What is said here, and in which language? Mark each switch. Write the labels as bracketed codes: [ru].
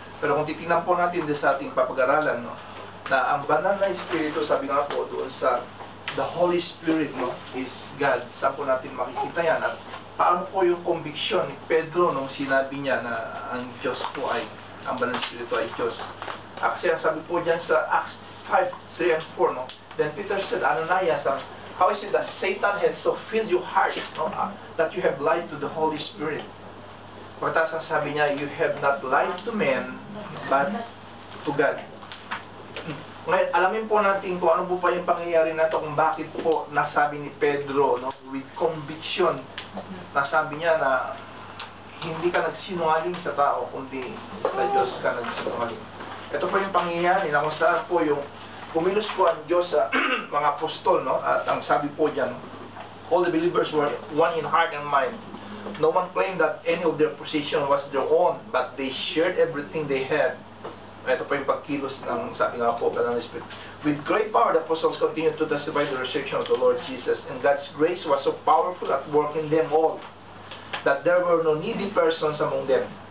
[tl] Pero kung titingnan po natin sa ating papag-aralan, no, na ang banal na Espiritu, sabi nga po doon sa [en] the Holy Spirit, no, is God. [tl] Saan po natin makikita yan? At paano po yung conviction ni Pedro nung sinabi niya na ang Diyos po ay, ang banal na Espiritu ay Diyos? Kasi ang sabi po dyan sa Acts 5, 3 and 4, no? [en] Then Peter said, Ananias, how is it that Satan has so filled your heart, no, that you have lied to the Holy Spirit? [tl] Pagkatapos ang sabi niya, [en] you have not lied to men, but to God. [tl] Ngayon, alamin po natin kung ano po pa yung pangyayari na ito, kung bakit po nasabi ni Pedro, no, with conviction, nasabi niya na hindi ka nagsinungaling sa tao, kundi sa Diyos ka nagsinungaling. Ito po yung pangyayari na kung saan po yung kumilos po ang Diyos sa mga apostol, no? At ang sabi po dyan, [en] all the believers were one in heart and mind. No one claimed that any of their possession was their own, but they shared everything they had. [tl] Ito po yung pagkilos ng, sabi nga po, Banal na Espiritu. [en] With great power, the apostles continued to testify the resurrection of the Lord Jesus, and God's grace was so powerful at work in them all, that there were no needy persons among them.